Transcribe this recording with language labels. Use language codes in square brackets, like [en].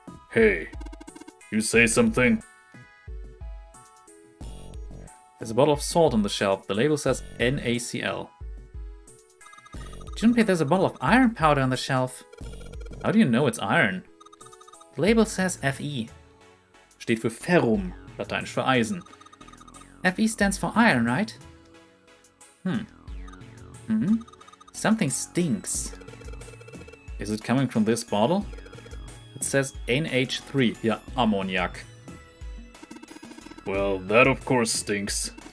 [en] Hey, you say something? There's a bottle of salt on the shelf. The label says NaCl. Junpei, there's a bottle of iron powder on the shelf. How do you know it's iron? The label says Fe. [de] Steht für Ferrum, lateinisch für Eisen. [en] Fe stands for iron, right? Something stinks. Is it coming from this bottle? It says NH3, yeah, ammoniak. Well, that of course stinks.